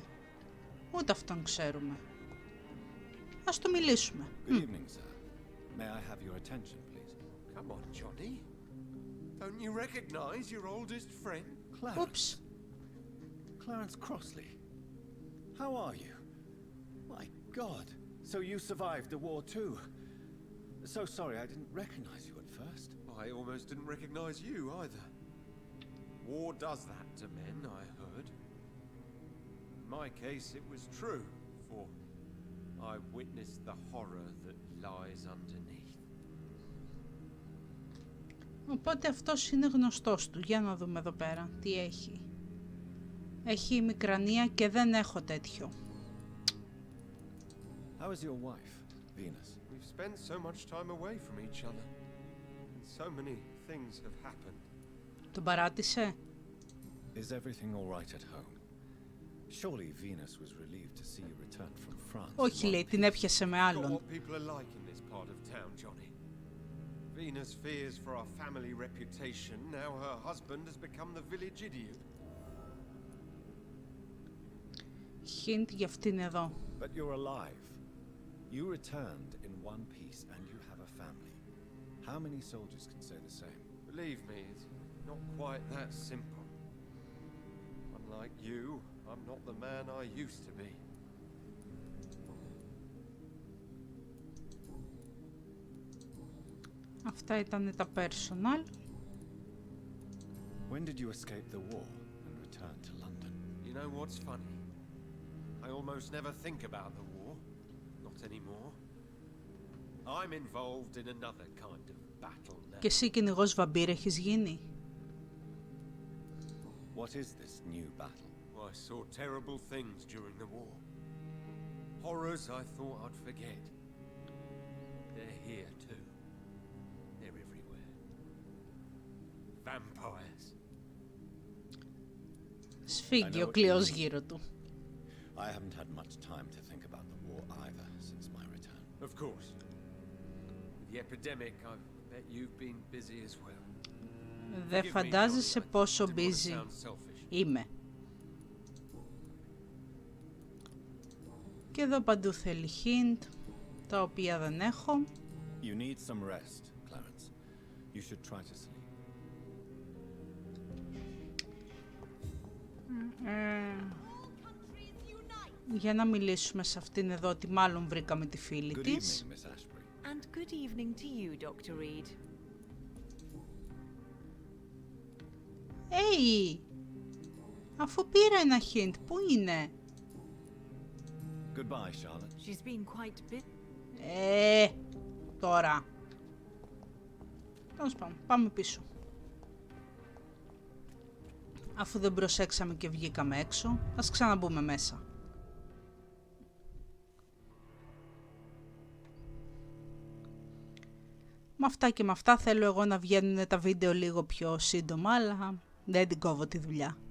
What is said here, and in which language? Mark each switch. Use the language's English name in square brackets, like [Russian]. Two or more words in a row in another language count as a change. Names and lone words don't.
[Greek] Ούτε αυτόν ξέρουμε. Ας το μιλήσουμε. [English] Good evening, sir. May I have your attention, please? Come on, Johnny. Don't you recognize your oldest friend? Clarence. Oops. Clarence Crossley. How are you? My God. So you survived the war too. So sorry I didn't recognize you at first. I almost didn't recognize you either. War does that to men, I heard. In my case, it was true, for I witnessed the horror that lies underneath. [Greek] Οπότε αυτός είναι γνωστός του. Για να δούμε εδώ πέρα τι έχει. Έχει ημικρανία και δεν έχω τέτοιο. [English] How is your wife, Venus? We've spent so much time away from each other, and so many things have happened. [Greek] Τον παράτησε? [English] Is everything all right at home? Surely Venus was relieved to see you return from France. [Greek] Όχι, λέει, την έπιασε με [English] Not [Greek] άλλον. [English] what people are like in this part of town, Johnny. Venus fears for our family reputation. Now her husband has become the village idiot. [Greek] Hint για αυτήν εδώ. [English] But you're alive. You returned in one piece and you have a family. How many soldiers can say the same? Believe me, it's not quite that simple. Unlike you, I'm not the man I used to be. [Greek] Αυτά ήταν τα personal. [English] When did you escape the war and return to London? You know what's funny? I almost never think about the war. Not anymore. I'm involved in another kind of battle now. [Greek] Και εσύ κυνηγός βαμπύρ έχεις γίνει? [English] What is this new battle? I saw terrible things during the war. Horrors I thought I'd forget. They're here too. They're everywhere. Vampires. [Greek] Σφίγγει ο κλειός γύρω του. [English] I haven't had much time to think about the war either since my return. Of course. With the epidemic, I bet you've been busy as well. [Greek] Δεν φαντάζεσαι πόσο busy είμαι. Και εδώ παντού θέλει hint, τα οποία δεν έχω. [English] You need some rest, Clarence. You should try to sleep. [Greek] Για να μιλήσουμε σε αυτήν εδώ, ότι μάλλον βρήκαμε τη φίλη [English] Good [Greek] της. [English] evening, Miss Ashbury. And good evening to you, Dr. Reed. Hey! [Greek] Αφού πήρα ένα hint, πού είναι? [English] Goodbye, Charlotte. She's been quite bit. [Greek] Τώρα. Τέλος πάντων, πάμε πίσω. Αφού δεν προσέξαμε και βγήκαμε έξω, ας ξαναμπούμε μέσα. Με αυτά και με αυτά θέλω εγώ να βγαίνουν τα βίντεο λίγο πιο σύντομα, αλλά δεν την κόβω τη δουλειά.